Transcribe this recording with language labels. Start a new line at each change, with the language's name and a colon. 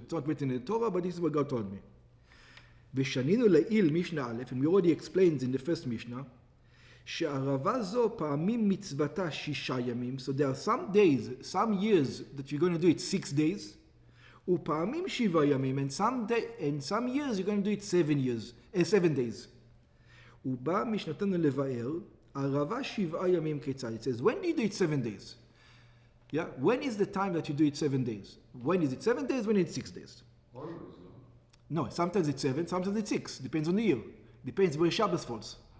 English: It's not written in the Torah, but this is what God told me.
Hebrew: ושנינו לעיל משנה א',
English: and we already explained in the first Mishnah,
Hebrew: שערבה זו פעמים מצוותה 6 ימים,
English: so there are some days, some years that you're going to do it 6 days,
Hebrew: ופעמים 7 ימים,
English: and some years you're going to do it 7 days.
Hebrew: ובא משנתנו לבאר, ערבה 7 ימים כיצד.
English: It says, when do you do it 7 days? Yeah, when is the time that you do it 7 days? When is it 7 days? When is it 6 days? No, sometimes it's 7, sometimes it's 6. Depends on the year. Depends where Shabbos falls.